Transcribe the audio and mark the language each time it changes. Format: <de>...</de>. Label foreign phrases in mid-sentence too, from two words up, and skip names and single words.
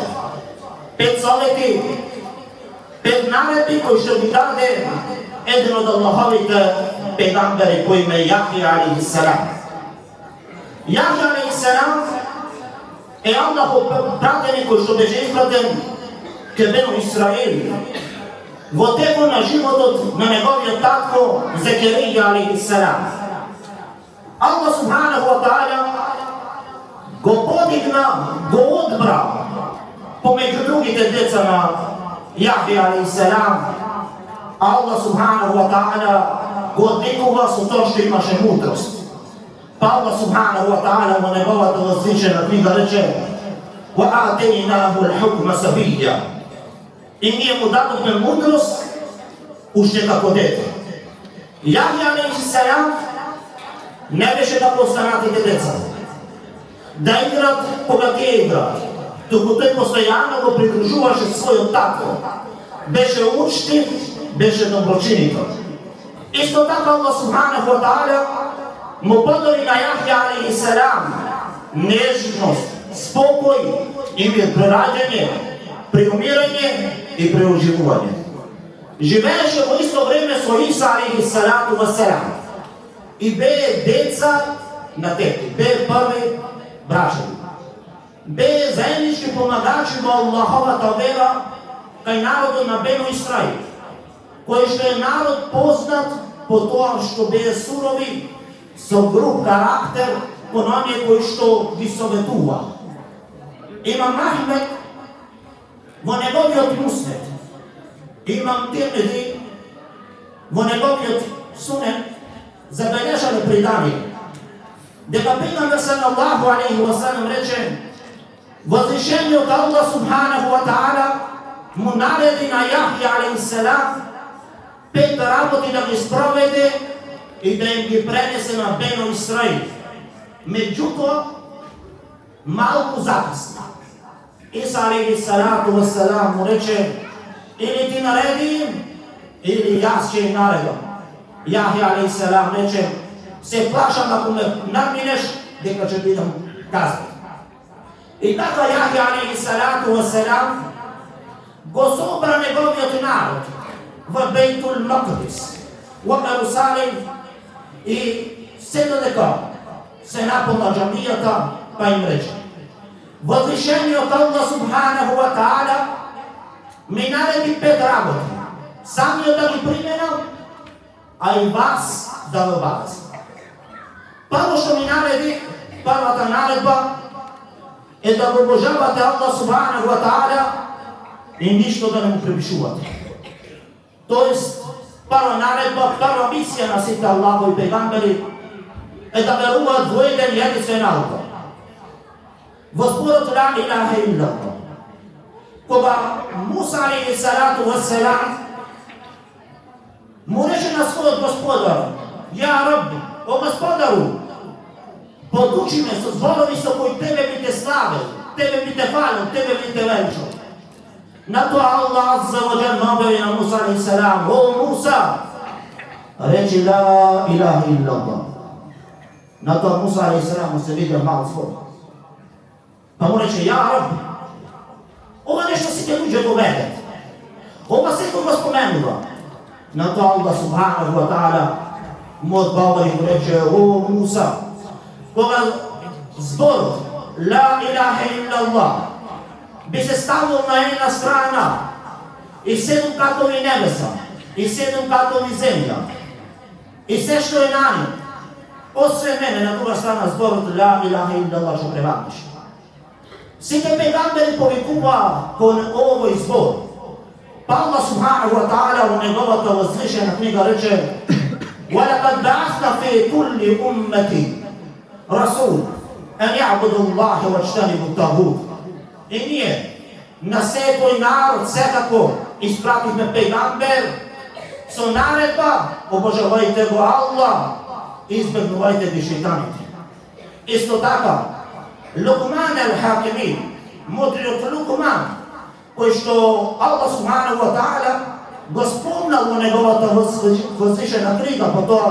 <mk>5 совети, 5 наредби кои што ги даде еден од Аллаховите пегамбери по име Јахја</mk> <ar>عليه السلام.</ar> <mk>Јахја</mk> <ar>عليه السلام</ar> <mk>е Аллахов пратеник кој што беше испратен ке Бену Исраил во текот на животот на неговиот татко Зекерија алейхи селам. Аллах</mk> <ar>سبحانه وتعالى</ar> <mk>го подигна, го одбра помеѓу другите деца на Јахја</mk> <ar>عليه السلام.</ar> <mk>Аллах</mk> <ar>سبحانه وتعالى</ar> <mk>го одникува со тоа што имаше мудрост. Па Аллах</mk> <ar>سبحانه وتعالى</ar> <mk>во неговата возвишена книга рече:</mk> <ar>وآتيناه الحكم صبيا.</ar> <mk>И ние му дадохме мудрост уште како дете. Јахја алейхи селам не беше како останатите деца, да играт кога тие играат, туку тој постојано го придружуваше својот татко. Беше учтив, беше доброчинител. Исто така Allah</mk> <ar>سبحانه وتعالى</ar> <mk>му подари на Јахја</mk> <ar>عليه السلام</ar> <mk>нежност, спокој и мир при раѓање, при умирање и при оживување. Живееше во исто време со Иса</mk> <ar>عليه الصلاة والسلام</ar> <mk>и бе деца на тети, бе први брачеви. Бе заеднички помагачи во Аллаховата вера кај народот на Бено Исраил, кој што е народ познат по тоа што бе сурови, со груб карактер, кон оние кои што ги советува. Имам Ахмед во неговиот муснет, имам Тирмизи во неговиот сунен забележале предание, дека пејгамбер</mk> <ar>صلى الله عليه وسلم</ar> <mk>рече: возвишениот Аллах</mk> <ar>سبحانه وتعالى</ar> <mk>му нареди на Јахја</mk> <ar>عليه السلام</ar> <mk>5 работи да ги спроведе и да им ги пренесе на Бено Исраил. Меѓутоа, малку закасна. Иса</mk> <ar>عليه الصلاة والسلام</ar> <mk>му рече: или ти нареди, или јас ќе наредам. Јахја</mk> <ar>عليه السلام</ar> <mk>рече: се плашам ако ме надминеш, дека ќе бидам казнет. И така Јахја</mk> <ar>عليه الصلاة والسلام</ar> <mk>го собра неговиот народ во Бејтул Макдис, во Ерусалим, и се додека се наполна џамијата, па им рече: возвишениот Аллах</mk> <ar>سبحانه وتعالى</ar> <mk>ми нареди 5 работи, самиот да ги применам, а и вас да го обавезам. Прво што ми нареди, првата наредба е да го обожавате Аллах</mk> <ar>سبحانه وتعالى</ar> <mk>и ништо да не му препишувате. Тоест, прва наредба, прва мисија на сите Аллахови пегамбери е да веруваат во еден единствен Аллах. Во зборот</mk> <ar>لا إله إلا الله,</ar> <mk>кога Муса</mk> <ar>عليه الصلاة والسلام</ar> <mk>му рече на својот господар:</mk> <ar>يا ربي,</ar> <mk>о господару, подучи ме со зборови со кои тебе би те славил, тебе би те фалил, тебе би те величал. На тоа Аллах</mk> <ar>عز وجل</ar> <mk>набеви на Муса</mk> <ar>عليه السلام:</ar> <mk>о Муса, речи</mk> <ar>لا إله إلا الله.</ar> <mk>На тоа Муса</mk> <ar>عليه السلام</ar> <mk>му се видел мал збор. Па му рече:</mk> <ar>يا ربي,</ar> <mk>ова нешто сите луѓе го ведат, ова секој го споменува. На тоа Аллах</mk> <ar>سبحانه وتعالى</ar> <mk>му одговори и му рече: о Муса, кога зборот</mk> <ar>لا إله إلا الله</ar> <mk>би се ставил на една страна и 7 катови небеса, и 7 катови земја, и се што е на нив, освен мене, на друга страна зборот</mk> <ar>لا إله إلا الله</ar> <mk>што превагнеше. Сите пегамбери повикува кон овој збор. Па Аллах</mk> <ar>سبحانه وتعالى</ar> <mk>во неговата возвишена книга рече:</mk> <ar>وَلَقَدْ بَعَثْنَا فِي كُلِّ أُمَّةٍ رَسُولًا أَنْ يَعْبُدُوا اللَّهَ وَاجْتَنِبُوا الطَّاغُوتَ.</ar> <mk>И ние на секој народ секако испративме пегамбер со наредба: обожавајте го Аллах и избегнувајте ги шејтаните. Исто така Лукман ел-Хакими, мудриот Лукман, кој што Аллах</mk> <ar>سبحانه وتعالى</ar> <mk>го спомнал во неговата возвишена книга по</mk>